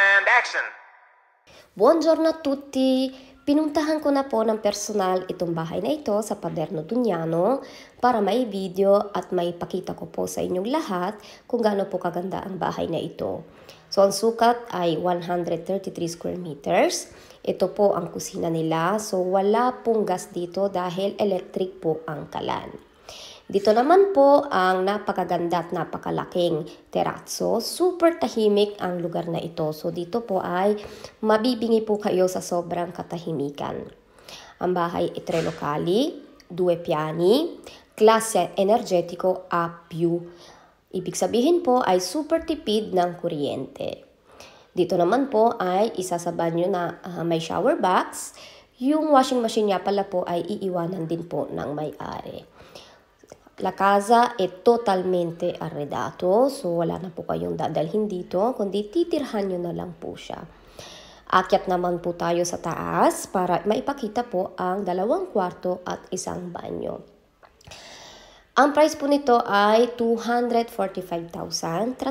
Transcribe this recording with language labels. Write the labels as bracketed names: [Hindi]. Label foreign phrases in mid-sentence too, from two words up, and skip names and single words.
[English] action! [Italian] Buongiorno a tutti! [Filipino] Pinuntahan ko na po ng personal itong bahay na ito sa Paderno Duñano para may video at may pakita ko po sa inyong lahat kung gaano po kaganda ang bahay na ito. So ang sukat ay 133 [English] square meters. [Filipino] Ito po ang kusina nila. So wala pong gas dito dahil electric po ang kalan. Dito naman po ang napakaganda at napakalaking terrazzo. Super tahimik ang lugar na ito. So dito po ay mabibingi po kayo sa sobrang katahimikan. Ang bahay ay [Italian] 3 locali, 2 piani, [Filipino] klase energetico A+. Ibig sabihin po ay super tipid ng kuryente. Dito naman po ay isa sa banyo na may [English] shower box. [Filipino] Yung [English] washing machine [Filipino] niya pala po ay iiwanan din po ng may-ari. [Italian] La casa è totalmente arredato, [Filipino] so wala na po kayong dadalhin dito, kundi titirhan nyo na lang po siya. Akyat naman po tayo sa taas para maipakita po ang 2 kwarto at 1 banyo. Ang price po nito ay 245,000.